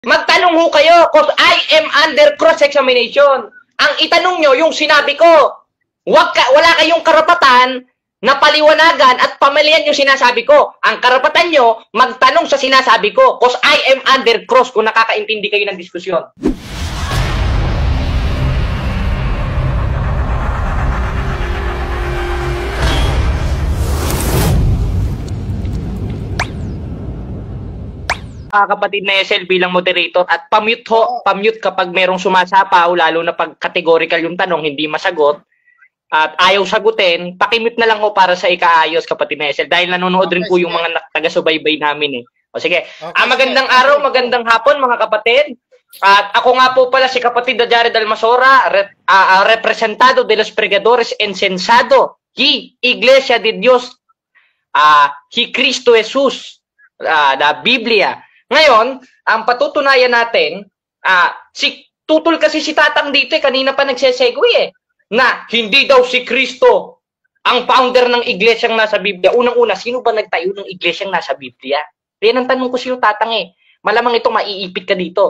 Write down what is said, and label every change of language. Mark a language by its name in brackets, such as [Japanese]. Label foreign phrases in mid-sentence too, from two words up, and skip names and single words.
[Filipino] Magtanong ho kayo, [English] cause I am under cross-examination. [Filipino] Ang itanong nyo, yung sinabi ko, wala kayong karapatan na paliwanagan at pamilyan yung sinasabi ko. Ang karapatan nyo, magtanong sa sinasabi ko, [English] cause I am under cross [Filipino] kung nakakaintindi kayo ng diskusyon. Kapatid na SL bilang moderator at pamute ho, pamute kapag merong sumasapaw, lalo na pag categorical yung tanong, hindi masagot at ayaw sagutin, pakimute na lang ho para sa ikaayos, kapatid na SL, dahil nanonood rin po yung mga taga-subaybay namin eh. O sige, magandang araw, magandang hapon mga kapatid. At ako nga po pala si kapatid na Jared Almasora, [Spanish] representado de los pregadores ensensado, Iglesia de Dios, Cristo Jesus, la Biblia. [Filipino] Ngayon, ang patutunayan natin, tutol kasi si Tatang dito kanina pa nagsesegue na hindi daw si Kristo ang founder ng iglesyang nasa Biblia. Unang-una, sino ba nagtayo ng iglesyang nasa Biblia? Yan ang tanong ko sa'yo, Tatang Malamang ito maiipit ka dito.